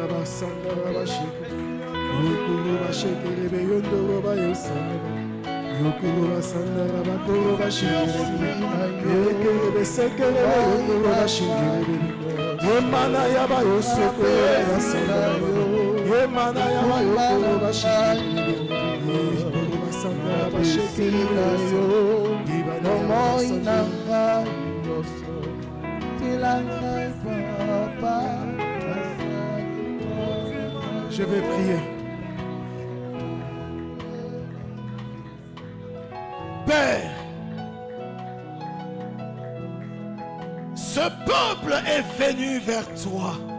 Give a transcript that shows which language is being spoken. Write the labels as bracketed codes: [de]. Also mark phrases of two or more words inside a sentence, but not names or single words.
[fr] basanda rabashike yokuru bashike rebe yondo roba yosanda yokuru basanda rabakuru bashike yeke beseke rebe yondo roba shike yemana yaba yosoko yasanda yemana yaba yokuru bashike yokuru basanda rabashike yibana moinanga yoso tilanga papa. Je vais prier. Père, ce peuple est venu vers toi.